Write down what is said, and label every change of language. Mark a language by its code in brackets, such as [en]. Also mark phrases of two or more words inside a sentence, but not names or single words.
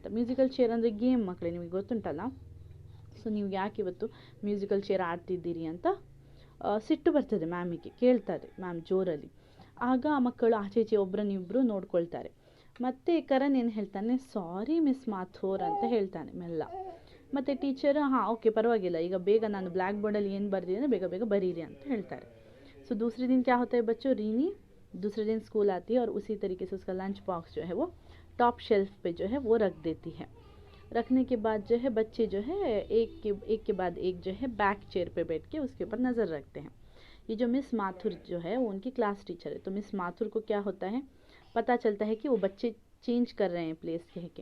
[en] musical chair [kn] ಅಂದರೆ ಗೇಮ್ ಮಕ್ಕಳೇ, ನಿಮಗೆ ಗೊತ್ತುಂಟಲ್ಲ. ಸೊ ನೀವು ಯಾಕೆ ಇವತ್ತು [en] musical chair [kn] ಆಡ್ತಿದ್ದೀರಿ ಅಂತ ಸಿಟ್ಟು ಬರ್ತದೆ ಮ್ಯಾಮಿಗೆ, ಕೇಳ್ತಾರೆ ಮ್ಯಾಮ್ ಜೋರಲ್ಲಿ. ಆಗ ಆ ಮಕ್ಕಳು ಆಚೆ ಈಚೆ ಒಬ್ಬರನ್ನಿಬ್ಬರು ನೋಡ್ಕೊಳ್ತಾರೆ. ಮತ್ತೆ ಕರಣ್ ಏನು ಹೇಳ್ತಾನೆ, [en] sorry Miss Mathur [kn] ಅಂತ ಹೇಳ್ತಾನೆ ಮೆಲ್ಲ. ಮತ್ತು ಟೀಚರ್ ಹಾಂ ಓಕೆ ಪರವಾಗಿಲ್ಲ, ಈಗ ಬೇಗ ನಾನು ಬ್ಲ್ಯಾಕ್ ಬೋರ್ಡಲ್ಲಿ ಏನು ಬರ್ದಿದ್ದೀನಿ ಬೇಗ ಬೇಗ बरीरी ಅಂತ ಹೇಳ್ತಾರೆ. [hi] सो दूसरे दिन क्या होता है बच्चों, रीनी दूसरे दिन स्कूल आती है और उसी तरीके से उसका [en] lunch box [hi] जो है वो [en] top shelf [hi] पे जो है वो रख देती है. रखने के बाद जो है बच्चे जो है एक के बाद एक जो है [en] back chair [hi] पे बैठ के उसके ऊपर नज़र रखते हैं. ये जो मिस माथुर जो है वो उनकी [en] class teacher [hi] है. तो मिस माथुर को क्या होता है, पता चलता है कि वो बच्चे चेंज कर रहे हैं प्लेस कह के.